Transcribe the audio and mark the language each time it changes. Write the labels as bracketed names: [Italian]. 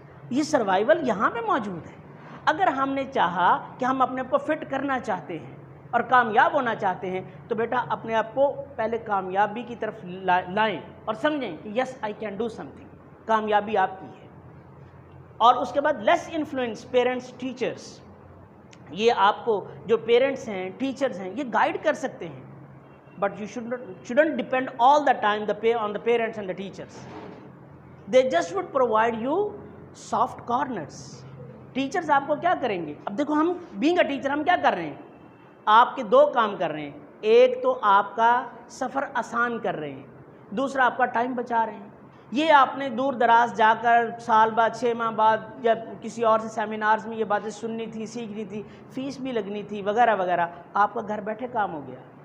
[Urdu] یہ سروائیول یہاں پہ موجود ہے. اگر ہم نے چاہا کہ ہم اپنے آپ کو فٹ کرنا چاہتے ہیں اور کامیاب ہونا چاہتے ہیں تو بیٹا اپنے آپ کو پہلے کامیابی کی طرف لائیں اور سمجھیں کہ [English] Yes I can do something. [Urdu] کامیابی آپ کی ہے. اور اس کے بعد [English] less influence parents teachers, [Urdu] یہ آپ کو جو پیرنٹس ہیں ٹیچرز ہیں یہ گائیڈ کر سکتے ہیں, [English] But you shouldn't depend all the time on the parents and the teachers. They just would provide you soft corners. [Urdu] Teachers آپ کو کیا کریں گے؟ اب دیکھو ہم [English] being a teacher [Urdu] ہم کیا کر رہے ہیں, آپ کے دو کام کر رہے ہیں. ایک تو آپ کا سفر آسان کر رہے ہیں, دوسرا آپ کا ٹائم بچا رہے ہیں. یہ آپ نے دور دراز جا کر سال بعد 6 ماہ بعد جب کسی اور سے سیمینارز میں یہ باتیں سننی تھی, سیکھنی تھی, فیس بھی لگنی تھی وغیرہ وغیرہ, آپ کا گھر بیٹھے کام ہو گیا.